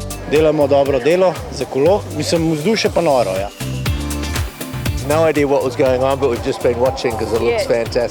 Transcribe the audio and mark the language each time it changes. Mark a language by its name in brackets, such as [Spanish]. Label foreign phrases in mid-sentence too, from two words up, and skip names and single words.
[Slovenian] delamo dobro delo za kolo, mislim, vzdušje pa noro, ja. [English] No idea what was going on, but we've just been watching because it looks fantastic.